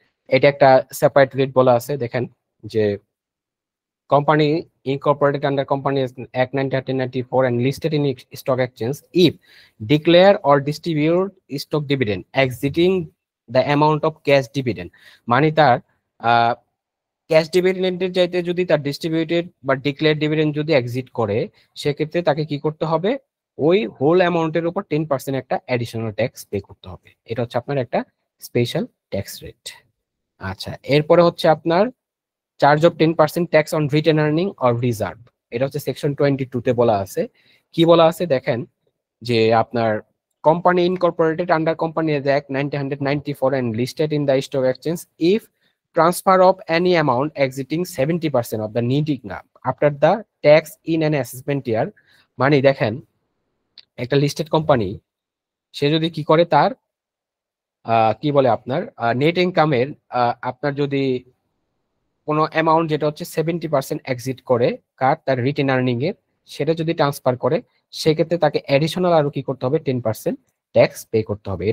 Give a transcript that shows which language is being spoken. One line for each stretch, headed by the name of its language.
Bangla: এটা একটা separate rate বলা আছে, দেখেন যে
English: company incorporated under Companies Act 1994 and listed in stock exchange if declare or distribute stock dividend exceeding the amount of cash dividend,
Bangla: মানে তার ক্যাশ ডিভিডেন্ডের চাইতে যদি তার ডিস্ট্রিবিউটেড বা ডিক্লেয়ার ডিভিডেন্ড যদি এক্সিট করে, সেক্ষেত্রে তাকে কি করতে হবে, ওই হোল অ্যামাউন্টের উপর 10% একটা অ্যাডিশনাল ট্যাক্স পে করতে হবে। এটা হচ্ছে আপনার একটা স্পেশাল ট্যাক্স রেট। আচ্ছা, এরপরে হচ্ছে আপনার charge of 10% tax on written earning or reserve. এটা হচ্ছে সেকশন 22 তে বলা আছে। কি বলা আছে দেখেন, যে আপনার company Incorporated under companies act 1994
English: and listed in the stock exchange if transfer of any amount exceeding 70% of the net income after the tax in an assessment year।
Bangla: মানে দেখেন, একটা লিস্টেড কোম্পানি সে যদি কি করে, তার কি বলে আপনার নেট ইনকামের আপনার যদি কোনো অ্যামাউন্ট যেটা হচ্ছে 70% এক্সিট করে তার রিটেন আর্নিং এর, সেটা যদি ট্রান্সফার করে, সেক্ষেত্রে তাকে অ্যাডিশনাল আরো কি করতে হবে, 10% ট্যাক্স পে করতে হবে।